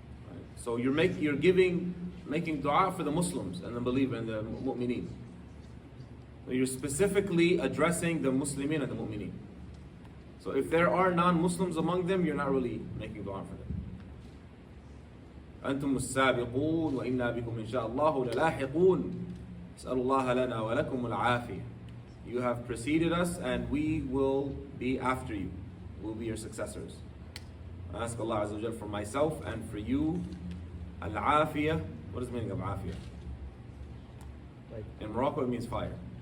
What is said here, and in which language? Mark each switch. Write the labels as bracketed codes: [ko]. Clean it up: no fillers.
[en] Right? So you're making dua for the Muslims and the believer and the mu'mineen. So you're specifically addressing the Muslimin and the mu'mineen. So if there are non-Muslims among them, you're not really making dua for them. [ar] أنتم السابقون وإنا بكم إن شاء الله للاحقون أسأل الله لنا ولكم العافية. [en] You have preceded us and we will be after you. We'll be your successors. I ask Allah Azza wa Jal for myself and for you. Al-afiyah. What is the meaning of afiyah? Like, In Morocco it means fire.